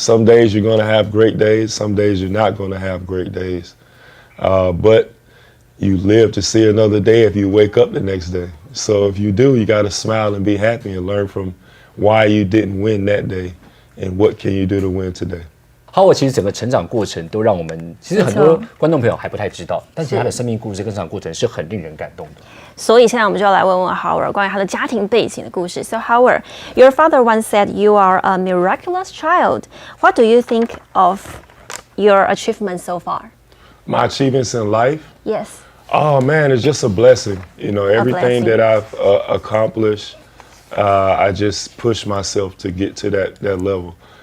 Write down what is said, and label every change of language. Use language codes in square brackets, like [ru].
[en] Some days you're going to have great days. Some days you're not going to have great days. But you live to see another day if you wake up the next day. So if you do, you got to smile and be happy and learn from why you didn't win that day and what can you do to win today. [zh] Howard 其实整个成长过程都让我们，其实很多观众朋友还不太知道，但其实他的生命故事跟成长过程是很令人感动的。所以现在我们就要来问问 Howard 关于他的家庭背景的故事。 [en] So Howard, your father once said you are a miraculous child. What do you think of your achievements so far? My achievements in life? Yes. Oh man, it's just a blessing. You know, everything that I've accomplished, I just push myself to get to that level.